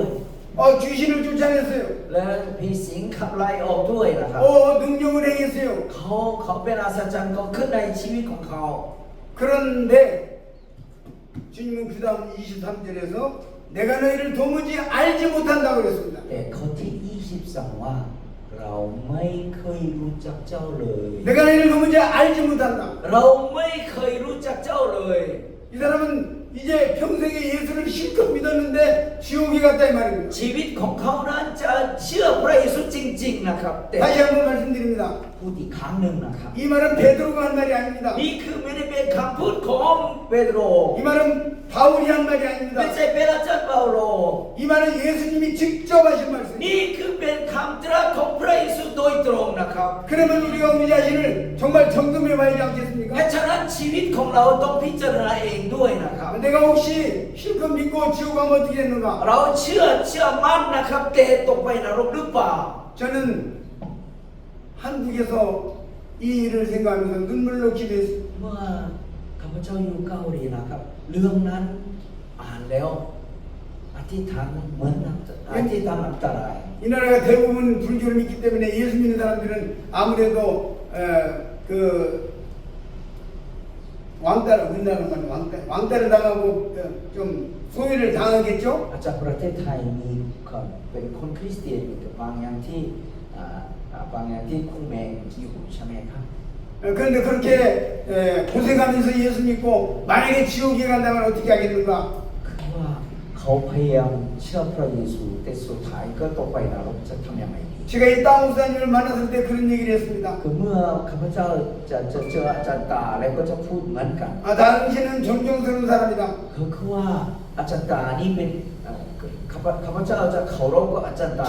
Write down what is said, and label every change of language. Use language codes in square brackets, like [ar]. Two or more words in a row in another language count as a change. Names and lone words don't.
[ko] 귀신을 쫓아냈어요. [th] และผีสิงขับไล่ออกด้วยนะครับ [ko] 능력을 행했어요. [th] เขาเป็นอัศจรรย์ก็ขึ้นในชีวิตของเขา [ko] 그런데 주님은 그 다음 23절에서 내가 너희를 도무지 알지 못한다고 그랬습니다. [th] แต่ข้อที่22ว่าเราไม่เคยรู้จักเจ้าเลย [ko] 내가 너희를 도무지 알지 못한다. [th] เราไม่เคยรู้จักเจ้าเลย [ko] 이 사람은 이제 평생에 예수를 실컷 믿었는데 지옥에 갔다 이 말입니다. [th] ชีวิตของเขานั้นจะเชื่อพระเยซูจริงๆนะครับแต่ [ko] 다시 한번 말씀드립니다. [th] พูดอีกครั้งหนึ่งนะครับ [ko] 이 말은 베드로가 한 말이 아닙니다. [th] นี่คือไม่ได้เป็นคำพูดของเปโตร [ko] 이 말은 바울이 한 말이 [th] ไม่ [ko] 아닙니다. [th] ใช่เป็นอาจารย์เปาโล [ko] 이 말은 예수님이 직접 하신 말씀입니다. [th] นี่คือเป็นคำตรัสของพระเยซูโดยตรงนะครับ [ko] 그러면 우리가 우리 자신을 정말 점검해 봐야 하지 않겠습니까? [th] เพราะฉะนั้นชีวิตของเราต้องพิจารณาเองด้วยนะครับ [ko] 내가 혹시 실컷 믿고 지옥 가면 어떻게 됐는가? [th] เราเชื่อมั่นนะครับแต่ตกไปนรกหรือเปล่า [ko] 저는 한국에서 이 일을 생각하면서 눈물로 기도했습니다. [th] เมื่อข้าพเจ้าอยู่เกาหลีนะครับเรื่องนั้นอ่านแล้วอธิษฐานเหมือนอธิษฐานอันตราย [ko] 이 나라가 대부분 불교를 믿기 때문에 예수 믿는 사람들은 아무래도 그 왕따를 우리나라는 왕따를 당하고 좀 소외를 당하겠죠? [th] อาจารย์ประเทศไทยมีคนเป็นคนคริสเตียนอยู่บางอย่างที่คุณแมงอยู่ใช่ไหมครับ [ko] 그런데 그렇게 고생하면서 예수 믿고 만약에 지옥에 간다면 어떻게 하겠는가? [th] คือว่าเขาพยายามเชื่อพระเยซูแต่สุดท้ายก็ตกไปนรกจะทำยังไงดี [ko] 제가 이 땅 목사님을 만났을 때 그런 얘기를 했습니다. [th] คือเมื่อข้าพเจ้าจะเจออาจารย์ตาแล้วก็จะพูดเหมือนกัน [ko] 당신은 존경스러운 사람이다. [th] คือว่าอาจารย์ตานี่เป็นข้าพเจ้าจะเคารพกับอาจารย์ตา